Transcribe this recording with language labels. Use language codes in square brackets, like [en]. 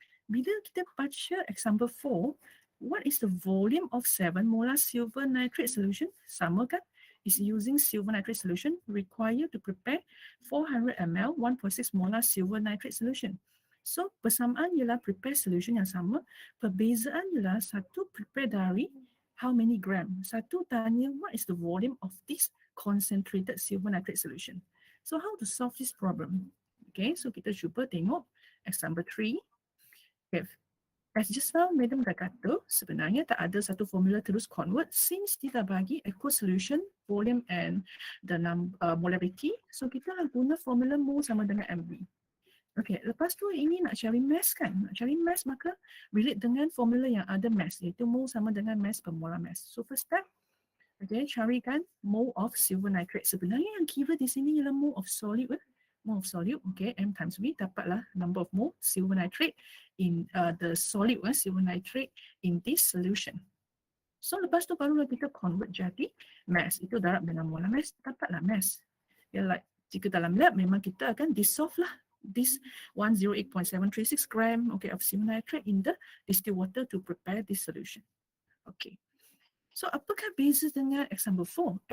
[ms] Bila kita baca [en] example 4, what is the volume of 7 molar silver nitrate solution? [ms] Sama kan? [en] Is using silver nitrate solution required to prepare 400 ml 1.6 molar silver nitrate solution. [ms] So, persamaan ialah prepare solution yang sama. Perbezaan ialah satu prepare dari [en] how many gram. [ms] Satu tanya [en] what is the volume of this concentrated silver nitrate solution. So, how to solve this problem? [ms] Okay, so kita cuba tengok example 3. Okay. [en] As just now, [ms] Madam dah kata sebenarnya tak ada satu formula terus convert since dia dah bagi [en] aqueous solution, volume and the molarity. [ms] So, kita guna formula mol sama dengan MV. Okey, lepas tu ini nak cari mass kan? Nak cari mass maka relate dengan formula yang ada mass, iaitu mol sama dengan mass per molar mass. [en] So first step, okay, [ms] carikan [en] mole of silver nitrate. [ms] Sebenarnya yang kira di sini ialah [en] mole of solid. Mole of solid, okay, M times V, [ms] dapatlah [en] number of mole silver nitrate in the solid silver nitrate in this solution. [ms] So lepas tu barulah kita convert jadi mass. Itu darab dengan molar mass, dapatlah mass. [en] Ya, like, [ms] jika dalam lab memang kita akan [en] dissolve lah this 108.736 gram okay, of silver nitrate in the distilled water to prepare this solution. Okay. [ms] So apakah beza dengan example 4?